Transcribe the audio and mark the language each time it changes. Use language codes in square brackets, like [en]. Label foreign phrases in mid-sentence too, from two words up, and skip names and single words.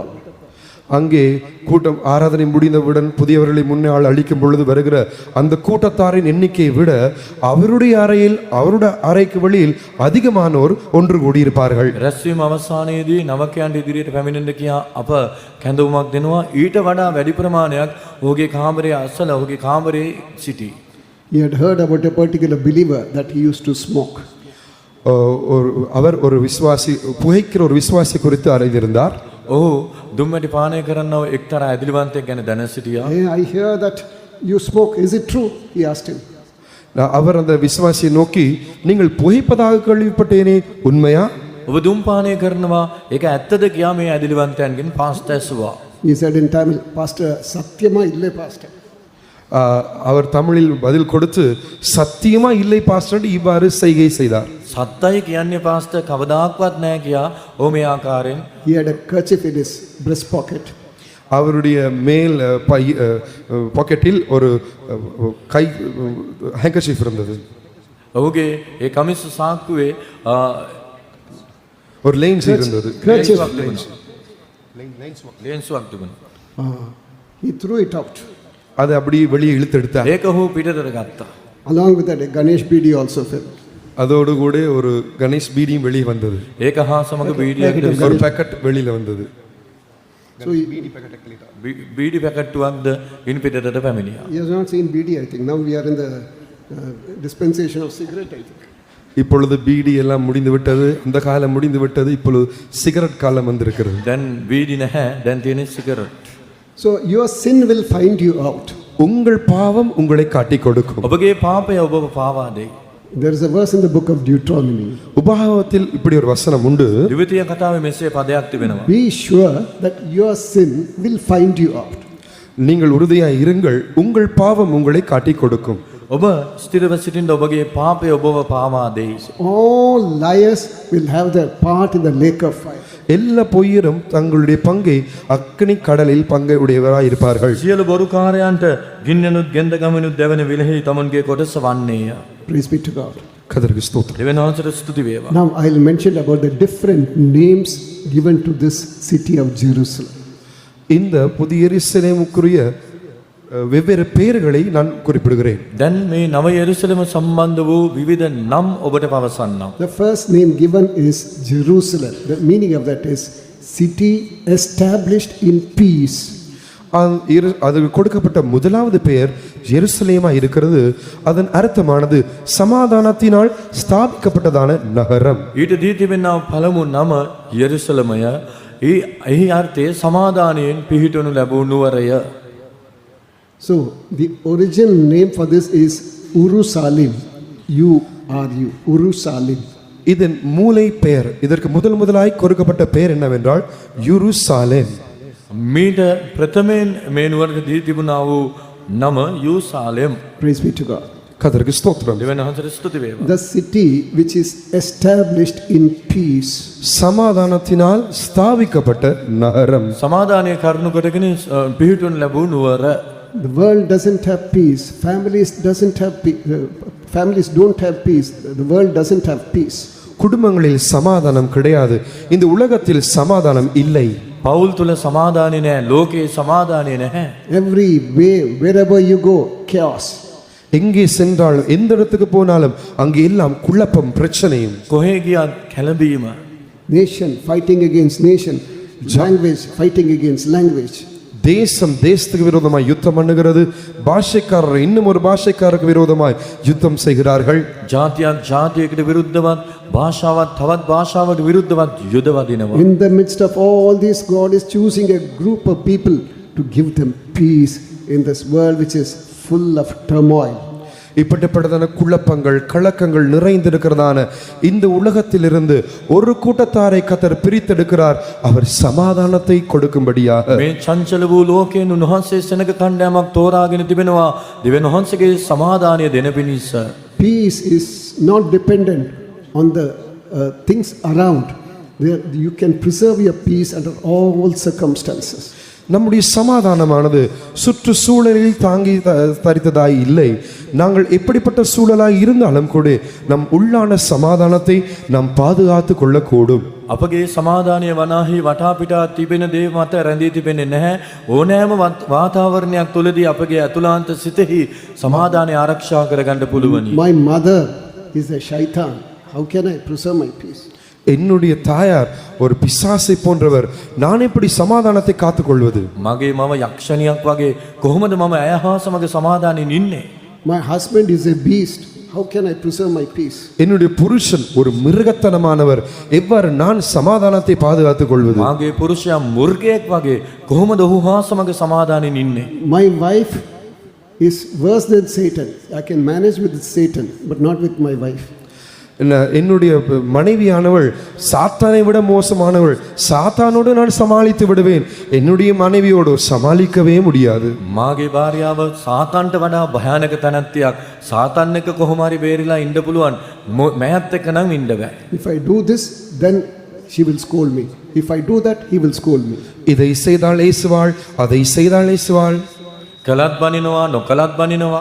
[ta] அங்கே கூட்டம் ஆராதனை முடிந்தவுடன் புதியவர்களை முன்னால் அளிக்கும் பொழுது வருகிற அந்த கூட்டத்தாரின் எண்ணிக்கையை விட அவருடைய அறைக்கு வெளியில் அதிகமானோர் ஒன்று கூடியிருப்பார்கள். [si] රැස්වීම අවසානයේදී නවකයන්ට ඉදිරියට පැමිණෙන්න කියා අප කැඳවුමක් දෙනවා. ඊට වඩා වැඩි ප්‍රමාණයක් ඔහුගේ කාමරයේ අසල ඔහුගේ කාමරයේ සිටි. [en] He had heard about a particular believer that he used to smoke. [ta] அவர் ஒரு விசுவாசி, புகைக்கிற ஒரு விசுவாசி குறித்து அறிந்திருந்தார். [si] ඔහු දුම්මැටි පානය කරන්නව එක්තරා ඇදිලිවන්තයෙක් ගැන දැන සිටියා. [en] Hey, I hear that you smoke. Is it true? He asked him. [ta] அவர் அந்த விசுவாசியை நோக்கி, நீங்கள் புகைப்பதாக கேள்விப்பட்டேனே, உண்மையா? [si] ඔබ දුම් පානය කරනවා, ඒක ඇත්තද කියා මේ ඇදිලිවන්තයන්ගෙන් පාස්ටර් ඇසුවා. [en] He said in Tamil, Pastor, [ta] சத்தியமா இல்லை [en] pastor. [ta] அவர் தமிழில் பதில் கொடுத்து சத்தியமா இல்லை பாஸ்டர் இவ்வாறு செய்கை செய்தார். [si] සත්තයි කියන්නේ පාස්ටර් කවදාක්වත් නැහැ කියා ඕ මේ ආකාරයෙන් [en] He had a kerchief in his breast pocket. [ta] அவருடைய மேல் பாக்கெட்டில் ஒரு கை ஹேங்கர்ஷீஃப் இருந்தது. [si] ඔහුගේ ඒ කමිස සාක්කුවේ [ta] ஒரு லைன்ஸ் இருந்தது. [en] Kerchief. [si] ලේන්සුවක් තිබුණා. [en] He threw it out. [ta] அதை அப்படியே வெளியே இழுத்தெடுத்தார். [si] ඒක ඔහු පිටතට ගත්තා. [en] Along with that, a Ganesh beedi also fell. [ta] அதோடு கூட ஒரு கணேஷ் பீடியும் வெளியே வந்தது. [si] ඒක හා සමග බීඩියක් [ta] ஒரு பேக்கெட் வெளியில வந்தது. [en] So he [si] බීඩි පැකට්ටුවක්ද ඉන් පිටතට පැමිණියා. [en] has not seen beedi, I think. Now we are in the dispensation of cigarette, I think. [ta] இப்பொழுது பீடி எல்லாம் முடிந்து விட்டது, அந்த காலம் முடிந்து விட்டது, இப்பொழுது சிகரெட் காலம் வந்திருக்கிறது. [si] දැන් බීඩි නැහැ, දැන් තියෙන සිගරට්. [en] So your sin will find you out. [ta] உங்கள் பாவம் உங்களை காட்டிக் கொடுக்கும். [si] ඔබගේ පාපය ඔබව පාවා දෙයි. [en] There is a verse in the book of Deuteronomy. [ta] உபாகமத்தில் இப்படி ஒரு வசனம் உண்டு. [si] ද්විතීය කතාවේ මෙසේ පදයක් තිබෙනවා. [en] Be sure that your sin will find you out. [ta] நீங்கள் உறுதியாய் இருங்கள், உங்கள் பாவம் உங்களை காட்டிக் கொடுக்கும். [si] ඔබ ස්ථිරව සිටින්න ඔබගේ පාපය ඔබව පාවා දෙයි. [en] All liars will have their part in the lake of fire. [ta] எல்லா பொய்யரும் தங்களுடைய பங்கை அக்கினி கடலில் பங்கை உடையவராய் இருப்பார்கள். [si] සියලු බොරුකාරයන්ට ගින්නනුත් ගෙන්දගමිනුත් දැවෙන විලෙහි තමන්ගේ කොටස වන්නේය. [en] Praise be to God. [ta] கர்த்தருக்கு ஸ்தோத்திரம். [si] දෙවියන් වහන්සේට ස්තුති වේවා. [en] Now I'll mention about the different names given to this city of Jerusalem. [ta] இந்த புதிய எருசலேமுக்குரிய வெவ்வேறு பெயர்களை நான் குறிப்பிடுகிறேன். [si] දැන් මේ නව යෙරුසලම සම්බන්ධ වූ විවිධ නම් ඔබට පවසන්නම්. [en] The first name given is Jerusalem. The meaning of that is city established in peace. [ta] அது கொடுக்கப்பட்ட முதலாவது பெயர் எருசலேமா இருக்கிறது. அதன் அர்த்தமானது சமாதானத்தினால் ஸ்தாபிக்கப்பட்டதான நகரம். [si] ඊට දී තිබෙනා පළමු නම යෙරුසලමය. එහි අර්ථය සමාදානයෙන් පිහිටනු ලැබූ නුවරය. [en] So the original name for this is Urusalim. U-R-U, Urusalim. [ta] இதன் மூலை பெயர், இதற்கு முதலாய் கொடுக்கப்பட்ட பெயர் என்னவென்றால் யூருசாலேம். [si] මීට ප්‍රථමයෙන් මේ නුවරට දී තිබුණා වූ නම යූසාලෙම්. [en] Praise be to God. [ta] கர்த்தருக்கு ஸ்தோத்திரம். [si] දෙවියන් වහන්සේට ස්තුති වේවා. [en] The city which is established in peace. [ta] சமாதானத்தினால் ஸ்தாபிக்கப்பட்ட நகரம். [si] සමාදානය කරුණු කොටගෙන පිහිටුණු ලැබූ නුවර. [en] The world doesn't have peace. Families don't have peace. The world doesn't have peace. [ta] குடும்பங்களில் சமாதானம் கிடையாது. இந்த உலகத்தில் சமாதானம் இல்லை. [si] පවුල් තුල සමාදානය නැහැ. ලෝකේ සමාදානය නැහැ. [en] Every way, wherever you go, chaos. [ta] எங்கே சென்றாலும் எந்த இடத்துக்கு போனாலும் அங்கே எல்லாம் குழப்பம் பிரச்சனையும். [si] කොහේ ගියත් කැළඹීම. [en] Nation fighting against nation. Language fighting against language. [ta] தேசம் தேசத்துக்கு விரோதமாய் யுத்தம் பண்ணுகிறது. பாஷைக்காரர் இன்னும் ஒரு பாஷைக்காரருக்கு விரோதமாய் யுத்தம் செய்கிறார்கள். [si] ජාතියක් ජාතියකට විරුද්ධවත්, භාෂාවක් තවත් භාෂාවකට විරුද්ධවත් යුද වදිනවා. [en] In the midst of all this, God is choosing a group of people to give them peace in this world which is full of turmoil. [ta] இப்படிப்பட்டதான குழப்பங்கள் கலக்கங்கள் நிறைந்திருக்கிறதான இந்த உலகத்திலிருந்து ஒரு கூட்டத்தாரை கர்த்தர் பிரித்தெடுக்கிறார். அவர் சமாதானத்தை கொடுக்கும்படியாக. [si] මේ චංචල වූ ලෝකයෙන් උන්වහන්සේ සෙනග කණ්ඩායමක් තෝරාගෙන තිබෙනවා. දෙවියන් වහන්සේගේ සමාදානය දෙන පිණිස. [en] Peace is not dependent on the things around. You can preserve your peace under all circumstances. [ta] நம்முடைய சமாதானமானது சுற்றுச்சூழலில் தாங்கி தரித்ததாய் இல்லை. நாங்கள் எப்படிப்பட்ட சூழலாய் இருந்தாலும் கூட நம் உள்ளான சமாதானத்தை நாம் பாதுகாத்து கொள்ளக்கூடும். [si] අපගේ සමාදානය වනාහි වටා පිටා තිබෙන දේ මත රැඳී තිබෙන්නේ නැහැ. ඕනෑම වාතාවරණයක් තුළදී අපගේ අතුලාන්ත සිතෙහි සමාදානය ආරක්ෂා කරගන්න පුළුවනි. [en] My mother is a shaitan. How can I preserve my peace? [ta] என்னுடைய தாயார் ஒரு பிசாசை போன்றவர். நான் எப்படி சமாதானத்தை காத்துக்கொள்வது? [si] මගේ මම යක්ෂණියක් වගේ කොහොමද මම ඇය හා සමග සමාදානයෙන් ඉන්නේ? [en] My husband is a beast. How can I preserve my peace? [ta] என்னுடைய புருஷன் ஒரு மிருகத்தனமானவர். எவ்வாறு நான் சமாதானத்தை பாதுகாத்துக் கொள்வது? [si] මාගේ පුරුෂයා මුර්ගයෙක් වගේ කොහොමද ඔහු හා සමග සමාදානයෙන් ඉන්නේ? [en] My wife is worse than Satan. I can manage with Satan, but not with my wife. [ta] என்னுடைய மனைவியானவள் சாத்தானை விட மோசமானவள், சாத்தானோடு நான் சமாளித்து விடுவேன், என்னுடைய மனைவியோடு சமாளிக்கவே முடியாது. [si] මාගේ භාර්යාව සාතන්ට වඩා භයානක තැනැත්තියක්. සාතන් එක්ක කොහොම හරි බේරිලා ඉන්න පුළුවන්. මෑත් එක්ක නම් ඉන්න බෑ. [en] If I do this, then she will scold me. If I do that, he will scold me. [ta] இதை செய்தால் ஏசுவாள், அதை செய்தால் ஏசுவாள். [si] කළත් බනිනවා නොකළත් බනිනවා.